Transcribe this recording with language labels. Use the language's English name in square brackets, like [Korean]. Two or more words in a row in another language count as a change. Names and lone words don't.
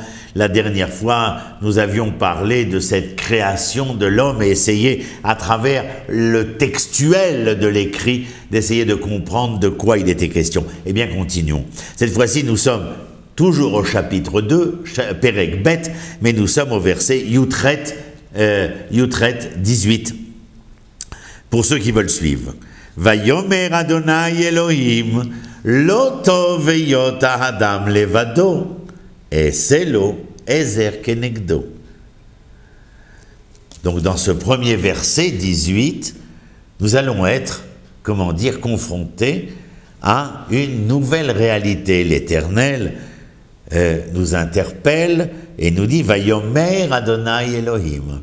[French] La dernière fois, nous avions parlé de cette création de l'homme et essayé, à travers le textuel de l'écrit, d'essayer de comprendre de quoi il était question. Eh bien, continuons. Cette fois-ci, nous sommes toujours au chapitre 2, [Hebrew] פרק ב, [French] mais nous sommes au verset Yutret 18. Pour ceux qui veulent suivre. [Hebrew] ויאמר אדני אלהים לא טוב היות האדם לבדו אעשה לו עזר כנגדו. [French] Donc dans ce premier verset 18, nous allons être, comment dire, confrontés à une nouvelle réalité. L'Éternel nous interpelle et nous dit [Hebrew] ויאמר אדני אלהים.